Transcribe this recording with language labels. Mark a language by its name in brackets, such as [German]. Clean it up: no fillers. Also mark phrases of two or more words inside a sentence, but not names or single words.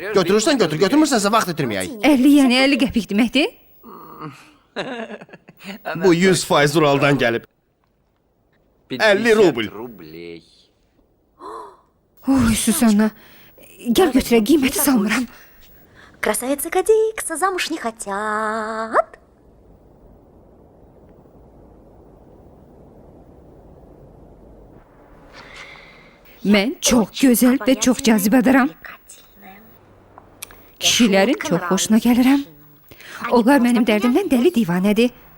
[Azerbaijani] Götürürsən götür, götürmürsənsə vaxt itirməyək. 50 yəni 50 qəpik deməkdir? Bu 100% Uraldan gəlib. 50 rubl. Oy Susanna, gəl götürək, qiyməti salmıram. [Russian] Красавицы Кадикса замуж не хотят. [Azerbaijani] Mən çox gözəl və çox cazibədəram. Kişilərin çox xoşuna gəlirəm. Onlar mənim dərdimdən dəli divanədir.